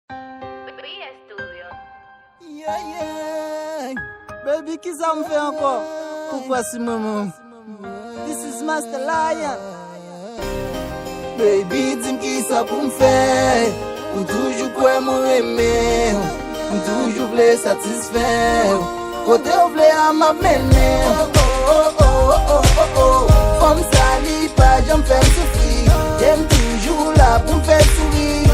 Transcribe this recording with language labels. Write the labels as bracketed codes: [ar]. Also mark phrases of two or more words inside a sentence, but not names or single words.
[en] Brilha Studio. Yeah, yeah. [ht] Baby, ki sa m fè ankò? Poukwa si mwen, mwen? [en] This is Master Lion. [ht] Baby, di m ki sa pou m fè? Ou toujou kwè mwen reme? Ou toujou vle satisfè? Kote ou vle a m ap mennen? Oh, oh, oh, oh, oh, oh, oh, oh. Fòm sa li pa janm fè m soufri. Ye m toujou la pou m fè souri.